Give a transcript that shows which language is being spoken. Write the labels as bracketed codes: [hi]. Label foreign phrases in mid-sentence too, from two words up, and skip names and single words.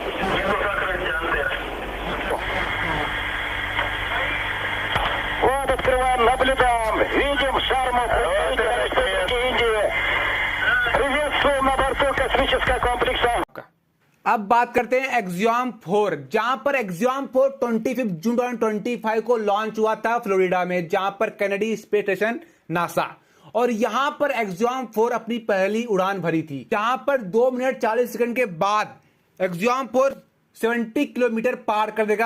[ru] Вот открываем, наблюдаем, видим Шарму, Индии. Приветствуем на борту космического комплекса. [hi] अब बात करते हैं एक्सियम 4, जहां पर एक्सियम 4 25 जून 2025 को लॉन्च हुआ था फ्लोरिडा में, जहां पर कैनेडी स्पेस स्टेशन नासा। और यहां पर एक्सियम 4 अपनी पहली उड़ान भरी थी, जहां पर 2 मिनट 40 सेकंड के बाद एक्सियम 4 70 किलोमीटर पार कर देगा।